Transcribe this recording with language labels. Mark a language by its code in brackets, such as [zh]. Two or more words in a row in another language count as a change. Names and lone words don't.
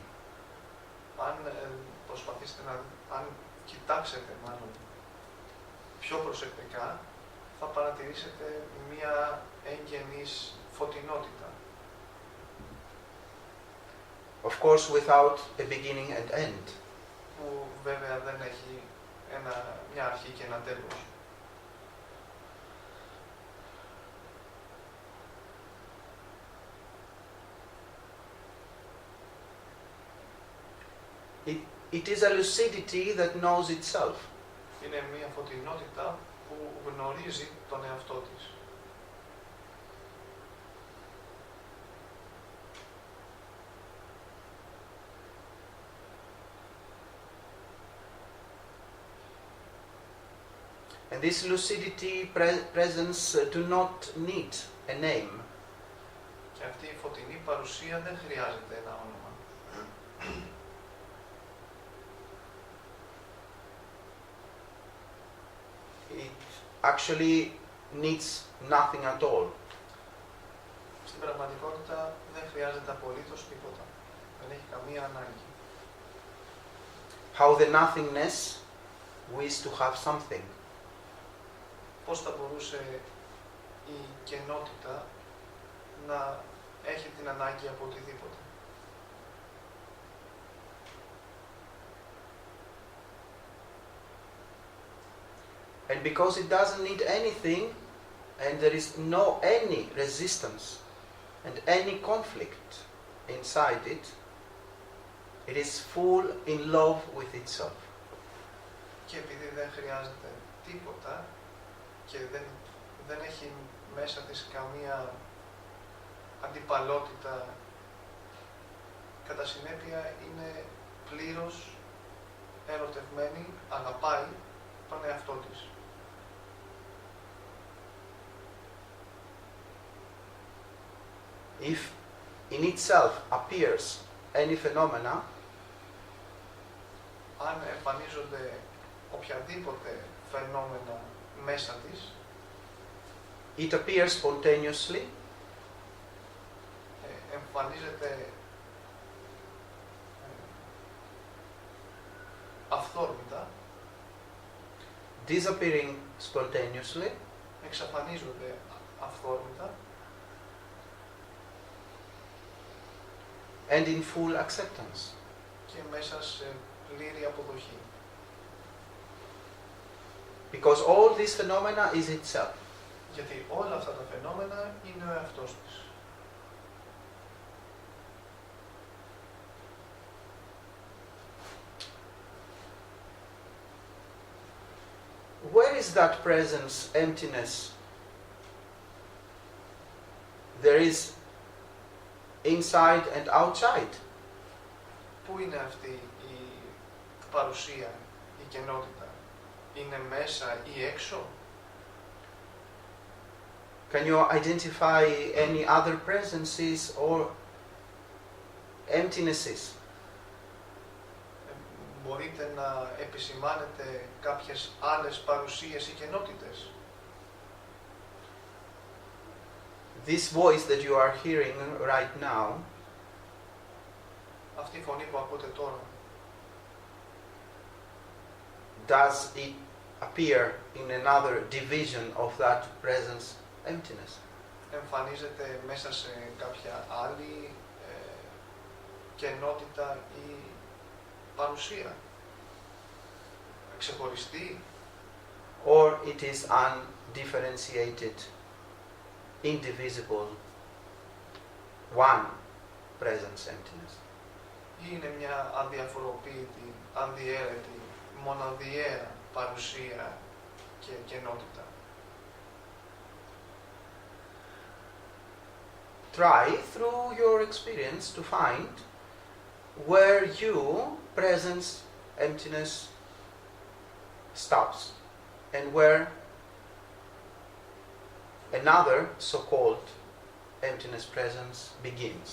[el] Αν προσπαθήσετε αν κοιτάξετε μάλλον πιο προσεκτικά, θα παρατηρήσετε μία εγγενής φωτεινότητα. [en] Of course, without a beginning and end. [el] Που βέβαια δεν έχει μια αρχή και ένα τέλος. [en] It is a lucidity that knows itself. [el] Είναι μια φωτεινότητα που γνωρίζει τον εαυτό της. [en] And this lucidity presence do not need a name. [el] Και αυτή η φωτεινή παρουσία δεν χρειάζεται ένα όνομα. [en] It actually needs nothing at all. [el] Στην πραγματικότητα δεν χρειάζεται απολύτως τίποτα. Δεν έχει καμία ανάγκη. [en] How the nothingness wishes to have something. [el] Πώς θα μπορούσε η κενότητα να έχει την ανάγκη από οτιδήποτε. [en] And because it doesn't need anything, and there is any resistance and any conflict inside it, It is full in love with itself. [el] Και επειδή δεν χρειάζεται τίποτα και δεν έχει μέσα της καμία αντιπαλότητα, κατά συνέπεια είναι πλήρως ερωτευμένη, αγαπάει τον εαυτό της. [en] If in itself appears any phenomena, [el] αν εμφανίζονται οποιαδήποτε φαινόμενα μέσα της, [en] it appears spontaneously, [el] εμφανίζεται αυθόρμητα, [en] disappearing spontaneously, [el] εξαφανίζονται αυθόρμητα [en] and in full acceptance. [el] και μέσα σε πλήρη αποδοχή. [en] Because all these phenomena is itself. [el] Γιατί όλα αυτά τα φαινόμενα είναι ο εαυτός της. [en] Where is that presence, emptiness? There is inside and outside. [el] Πού είναι αυτή η παρουσία, η κενότητα? Είναι μέσα ή έξω? [en] Can you identify any other presences or emptinesses? [el] Μπορείτε να επισημάνετε κάποιες άλλες παρουσίες ή κενότητες? [en] This voice that you are hearing right now, [el] Αυτή η φωνή που ακούτε τώρα, [en] does it appear in another division of that presence, emptiness? [el] εμφανίζεται μέσα σε κάποια άλλη κενότητα ή παρουσία? Ξεχωριστή? [en] Or it is undifferentiated, indivisible, one presence, emptiness? [el] Ή είναι μια αδιαφοροποίητη, ανδιαίρετη, μοναδιαία παρουσία και κενότητα? [en] Try through your experience to find where you, presence, emptiness, stops and where another so-called emptiness presence begins.